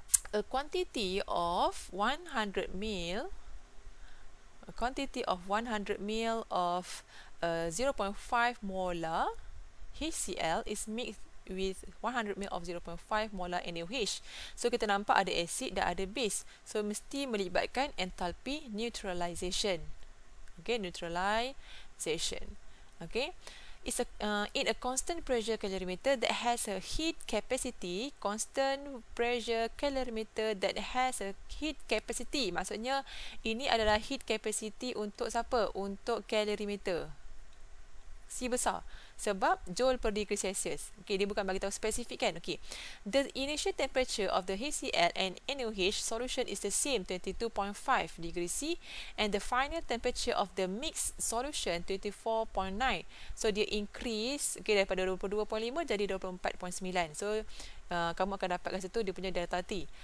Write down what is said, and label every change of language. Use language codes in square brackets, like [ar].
[en] A quantity of 100 ml of 0.5 molar HCl is mixed with 100 ml of 0.5 molar NaOH. [ms] So kita nampak ada acid dan ada base. So mesti melibatkan enthalpy neutralization. [en] Okay, neutralization. Okay. It's in a constant pressure calorimeter that has a heat capacity. Constant pressure calorimeter that has a heat capacity. [ms] Maksudnya ini adalah heat capacity untuk siapa? Untuk calorimeter. C besar. Sebab joule per degree Celsius. Okay, dia bukan bagi tahu spesifik kan? Okay. [en] The initial temperature of the HCl and NaOH solution is the same, 22.5 degree C, and the final temperature of the mixed solution 24.9. [ms] So dia increase, okay, daripada 22.5 jadi 24.9. So kamu akan dapatkan situ dia punya delta T.